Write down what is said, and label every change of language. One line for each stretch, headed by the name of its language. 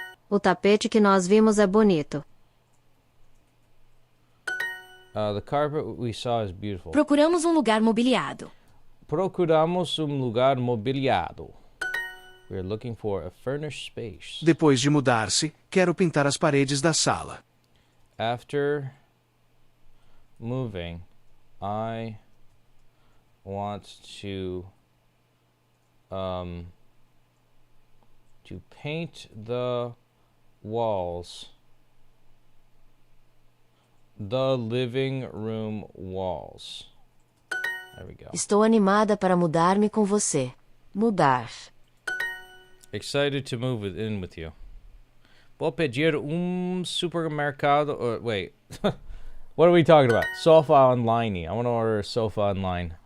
Portuguese: O tapete que nós vimos é bonito.
English: The carpet we saw is beautiful.
Portuguese: Procuramos um lugar mobiliado. Procuramos lugar mobiliado.
English: We're looking for a furnished space.
Portuguese: Depois de mudar-se, quero pintar as paredes da sala.
English: After moving, I want to paint the walls, the living room walls. There we go.
Portuguese: Estou animada para mudar-me com você. Mudar.
English: Excited to move in with you.
Portuguese: Vou pedir supermercado.
English: Wait. What are we talking about? Sofa online. I want to order a sofa online.